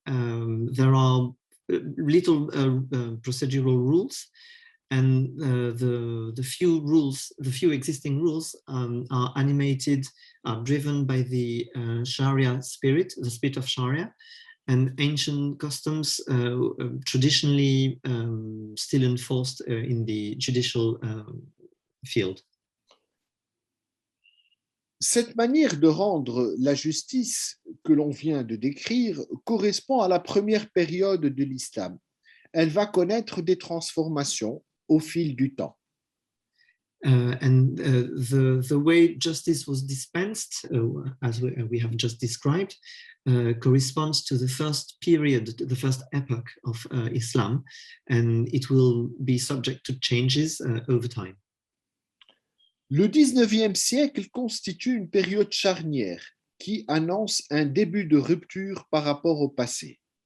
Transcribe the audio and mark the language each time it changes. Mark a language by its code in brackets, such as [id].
[en] There are little procedural rules, and the few existing rules are animated, are driven by the Sharia spirit, the spirit of Sharia, and ancient customs traditionally still enforced in the judicial field. [fr] Cette manière de rendre la justice que l'on vient de décrire correspond à la première période de l'islam. Elle va connaître des transformations au fil du temps. [en] The way justice was dispensed, as we have just described, corresponds to the first period, the first epoch of Islam, and it will be subject to changes over time. [fr] Le 19e siècle constitue une période charnière qui annonce un début de rupture par rapport au passé.